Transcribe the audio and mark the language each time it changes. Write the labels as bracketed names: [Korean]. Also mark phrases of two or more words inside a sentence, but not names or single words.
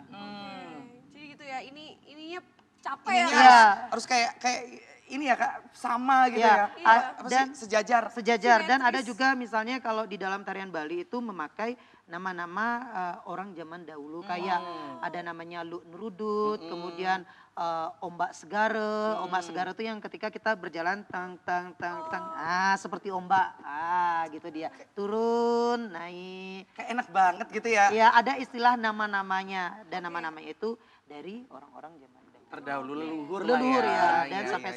[Indonesian] Jadi gitu ya, ininya capek Ininya ya. Iya. harus kayak ini ya Kak, sama gitu Iya. ya. Iya. Apa Dan sih, sejajar. sejajar dan ada Simetris. juga misalnya kalau di dalam tarian Bali itu memakai nama-nama orang zaman dahulu kayak ada namanya Luk Nurudut, kemudian ombak segara. Ombak segara itu yang ketika kita berjalan tang tang tang tang, seperti ombak, gitu dia turun naik. Kayak enak banget gitu ya. Ya ada istilah nama-namanya dan nama-namanya itu dari orang-orang zaman dahulu. Terdahulu leluhur Leluhur lah ya, ya. dan Iya, sampai